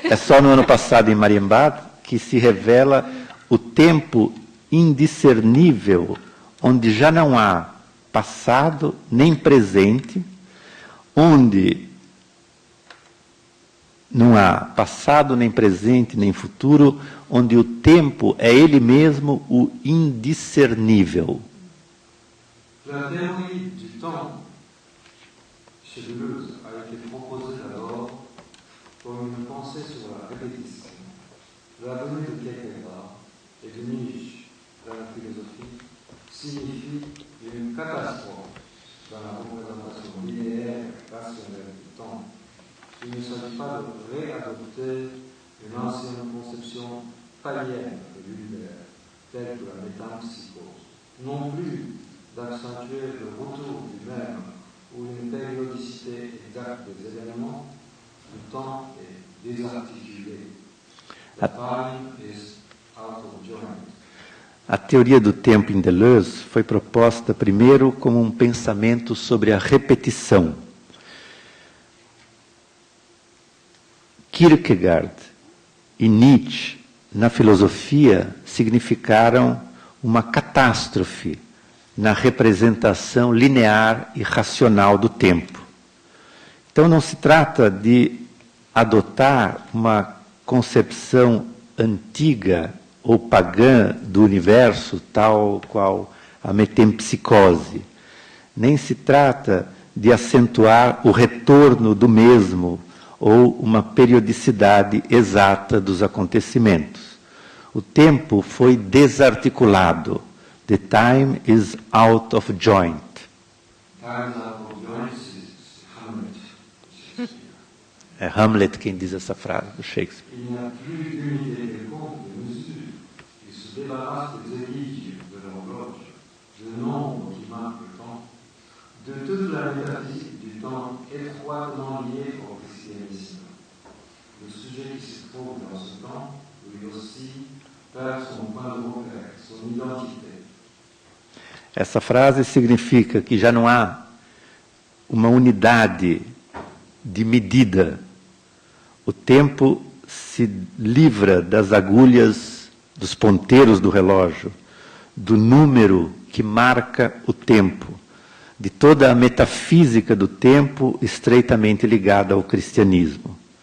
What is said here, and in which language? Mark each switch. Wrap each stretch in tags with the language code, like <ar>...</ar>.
<pt>É só no ano passado em Marienbad que se revela o tempo indiscernível, onde já não há passado nem presente, onde não há passado, nem presente, nem futuro, onde o tempo é ele mesmo o indiscernível.</pt> <fr>La théorie du temps chez Deleuze a été proposée d'abord comme une pensée sur la répétition. La venue de Kierkegaard et de Nietzsche dans la philosophie signifie une catastrophe dans la représentation linéaire et rationnelle du temps. Il ne s'agit pas de réadopter une ancienne conception païenne de l'univers, telle que la métempsychose, non plus d'accentuer le retour du même ou une périodicité exacte des événements. Le temps est désarticulé.</fr> <en>The time is out of joint.</en> <pt>A teoria do tempo em Deleuze foi proposta primeiro como um pensamento sobre a repetição. Kierkegaard e Nietzsche, na filosofia, significaram uma catástrofe na representação linear e racional do tempo. Então não se trata de adotar uma concepção antiga ou pagã do universo, tal qual a metempsicose. Nem se trata de acentuar o retorno do mesmo ou uma periodicidade exata dos acontecimentos. O tempo foi desarticulado.</pt> <en>The time is out of joint. Time out of joint is Hamlet.</en> <pt>É Hamlet quem diz essa frase do Shakespeare.</pt> <fr>Il n'y a plus d'unité quelconque de mesure. Il se débarrasse des équilibres de l'horloge, de nombre qui marque le temps, de toute la métaphysique du temps étroitement liée au christianisme. Le sujet qui se trouve dans ce temps, lui aussi, perd son point de repère, son identité.</fr> <pt>Essa frase significa que já não há uma unidade de medida. O tempo se livra das agulhas, dos ponteiros do relógio, do número que marca o tempo, de toda a metafísica do tempo estreitamente ligada ao cristianismo.</pt>